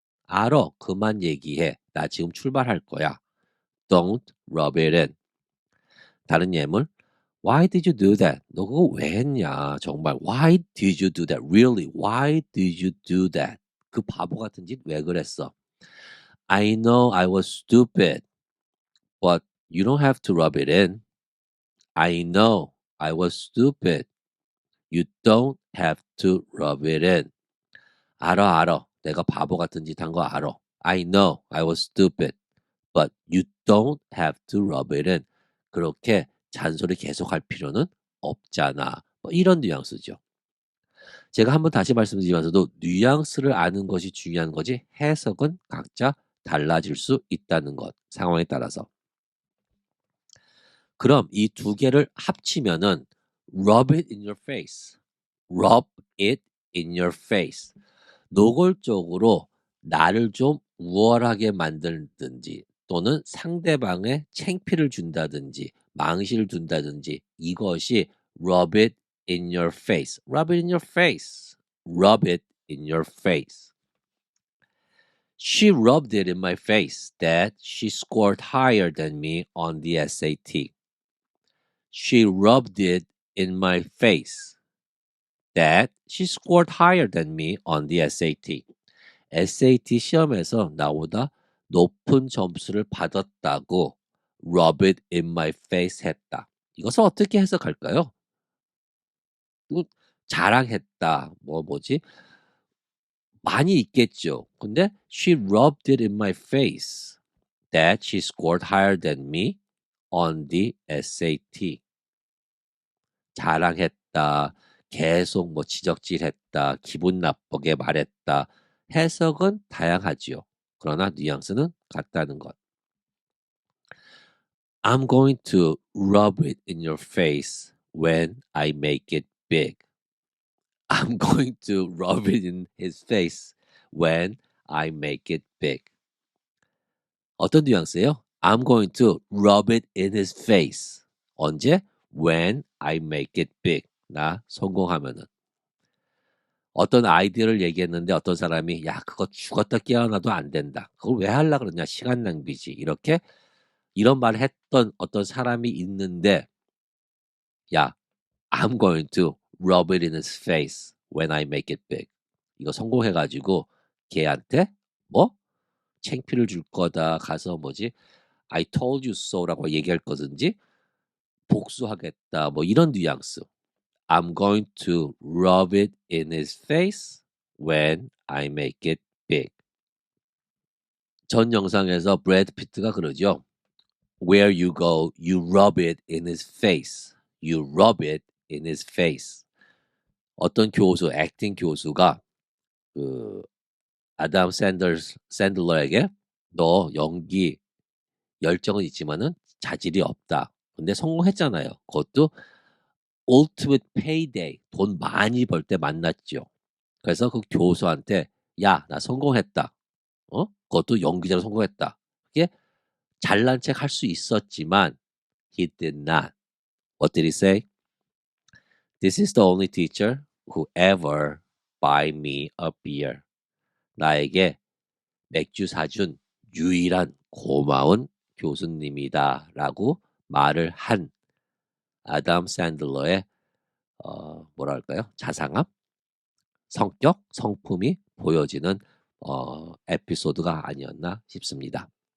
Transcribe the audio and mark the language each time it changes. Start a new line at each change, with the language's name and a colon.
Korean: 알아. 그만 얘기해. 나 지금 출발할 거야.
English: Don't rub it in.
Korean: 다른 예물.
English: Why did you do that?
Korean: 너 그거 왜 했냐? 정말.
English: Why did you do that? Really? Why did you do that?
Korean: 그 바보 같은 짓 왜 그랬어?
English: I know I was stupid, but you don't have to rub it in. I know I was stupid. You don't have to rub it in.
Korean: 알아. 내가 바보 같은 짓 한 거 알아.
English: I know I was stupid. But you don't have to rub it in.
Korean: 그렇게 잔소리 계속할 필요는 없잖아. 뭐 이런 뉘앙스죠. 제가 한번 다시 말씀드리면서도 뉘앙스를 아는 것이 중요한 거지 해석은 각자 달라질 수 있다는 것. 상황에 따라서. 그럼 이 두 개를 합치면은
English: rub it in your face. rub it in your face.
Korean: 노골적으로 나를 좀 우월하게 만들든지 또는 상대방의 창피를 준다든지 망실을 둔다든지 이것이
English: rub it in your face. rub it in your face. rub it in your face. She rubbed it in my face that she scored higher than me on the SAT. She rubbed it in my face that she scored higher than me on the SAT.
Korean: SAT 시험에서 나보다 높은 점수를 받았다고
English: rub it in my face
Korean: 했다. 이것을 어떻게 해석할까요? 자랑했다. 뭐지? 많이 있겠죠.
English: 근데 she rubbed it in my face that she scored higher than me on the SAT.
Korean: 자랑했다. 계속 뭐 지적질했다. 기분 나쁘게 말했다. 해석은 다양하지요. 그러나 뉘앙스는 같다는 것.
English: I'm going to rub it in your face when I make it big. I'm going to rub it in his face when I make it big.
Korean: 어떤 뉘앙스예요?
English: I'm going to rub it in his face.
Korean: 언제?
English: When I make it big.
Korean: 나 성공하면은. 어떤 아이디어를 얘기했는데 어떤 사람이 야 그거 죽었다 깨어나도 안 된다. 그걸 왜 하려고 그러냐. 시간 낭비지. 이렇게 이런 말을 했던 어떤 사람이 있는데 야
English: I'm going to rub it in his face when I make it big.
Korean: 이거 성공해가지고 걔한테 뭐 창피를 줄 거다. 가서 뭐지
English: I told you so
Korean: 라고 얘기할 거든지 복수하겠다. 뭐 이런 뉘앙스.
English: I'm going to rub it in his face when I make it big.
Korean: 전 영상에서 브래드 피트가 그러죠.
English: Where you go, you rub it in his face. You rub it in his face.
Korean: 어떤 교수, 액팅 교수가 그 아담 샌들러에게 너 연기 열정은 있지만은 자질이 없다. 근데 성공했잖아요. 그것도
English: ultimate payday,
Korean: 돈 많이 벌 때 만났죠. 그래서 그 교수한테 야, 나 성공했다. 그것도 연기자로 성공했다. 그게 잘난 척 할 수 있었지만
English: he did not. What did he say? This is the only teacher who ever buy me a beer.
Korean: 나에게 맥주 사준 유일한 고마운 교수님이다 라고 말을 한 아담 샌들러의 뭐랄까요? 자상함? 성격? 성품이 보여지는 에피소드가 아니었나 싶습니다.